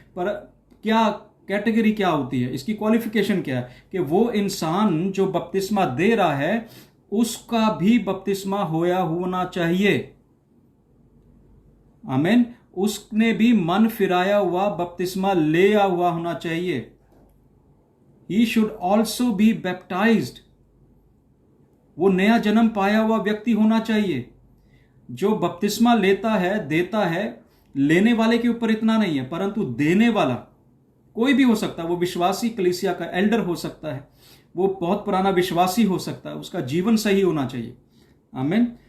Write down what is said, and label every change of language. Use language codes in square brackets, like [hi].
[hi] पर क्या कैटेगरी क्या होती है, इसकी क्वालिफिकेशन क्या है कि वो इंसान जो बपतिस्मा दे रहा है उसका भी बपतिस्मा होना चाहिए। आमीन। उसने भी मन फिराया हुआ बपतिस्मा लिया हुआ होना चाहिए। [en] He should also be baptized। [hi] वो नया जन्म पाया हुआ व्यक्ति होना चाहिए। जो बपतिस्मा लेता है, देता है, लेने वाले के ऊपर इतना नहीं है, परंतु देने वाला कोई भी हो सकता है। वो विश्वासी कलीसिया का एल्डर हो सकता है, वो बहुत पुराना विश्वासी हो सकता है, उसका जीवन सही होना चाहिए। आमीन।